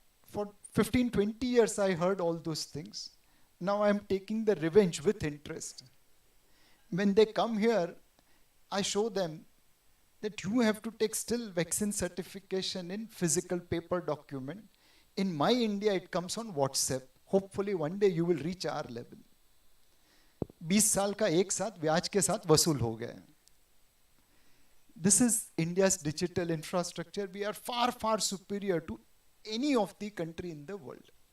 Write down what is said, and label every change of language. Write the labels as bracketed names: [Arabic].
[English] For 15, 20 years I heard all those things. Now I am taking the revenge with interest. When they come here, I show them that you have to take still vaccine certification in physical paper document. In my India, it comes on WhatsApp. Hopefully one day you will reach our level. [Hindi] 20 साल का एक साथ ब्याज के साथ वसूल हो गए. [English] This is India's digital infrastructure. We are far, far superior to any of the country in the world.